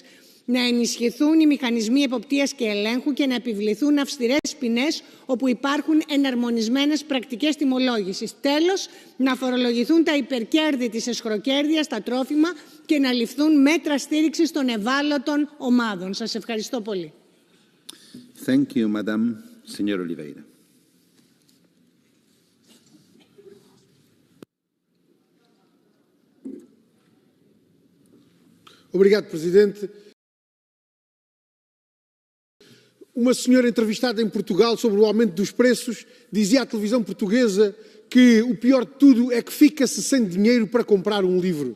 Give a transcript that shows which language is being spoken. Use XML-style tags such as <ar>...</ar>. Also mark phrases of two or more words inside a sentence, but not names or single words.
<el>Να ενισχυθούν οι μηχανισμοί εποπτείας και ελέγχου και να επιβληθούν αυστηρές ποινές όπου υπάρχουν εναρμονισμένες πρακτικές τιμολόγησης. Τέλος, να φορολογηθούν τα υπερκέρδη της αισχροκέρδειας στα τρόφιμα και να ληφθούν μέτρα στήριξης των ευάλωτων ομάδων. Σας ευχαριστώ πολύ.</el> <en>Thank you, Madam.</en> <es>Señor Oliveira.</es> <pt>Obrigado, Presidente. Uma senhora entrevistada em Portugal sobre o aumento dos preços dizia à televisão portuguesa que o pior de tudo é que fica-se sem dinheiro para comprar um livro.</pt>